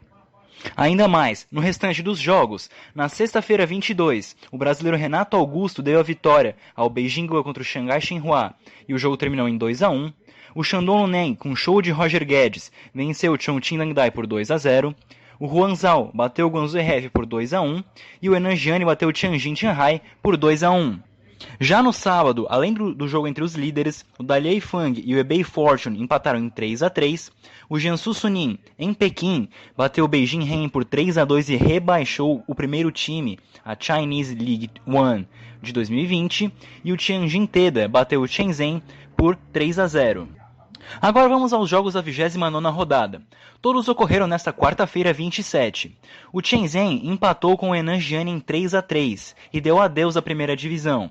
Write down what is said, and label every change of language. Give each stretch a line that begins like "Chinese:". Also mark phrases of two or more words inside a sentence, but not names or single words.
Portuguese: Ainda mais, no restante dos jogos, na sexta-feira 22, o brasileiro Renato Augusto deu a vitória ao Beijing contra o Xangai Shenhua e o jogo terminou em 2-1. O Shandong Luneng, com show de Roger Guedes, venceu o Chongqing Landai por 2-0. O Huanzhou bateu o Guangzhou RF por 2-1 e o Henan Jiani bateu o Tianjin Tianhai por 2-1. Já no sábado, além do jogo entre os líderes, o Dalian Fang e o Hebei Fortune empataram em 3-3. O Jiangsu Suning, em Pequim, bateu o Beijing Hen por 3-2 e rebaixou o primeiro time, a Chinese League One de 2020. E o Tianjin Teda bateu o Shenzhen por 3-0. Agora vamos aos jogos da 29ª rodada. Todos ocorreram nesta quarta-feira 27. O Shenzhen empatou com o Henan Jiani em 3-3 e deu adeus à primeira divisão.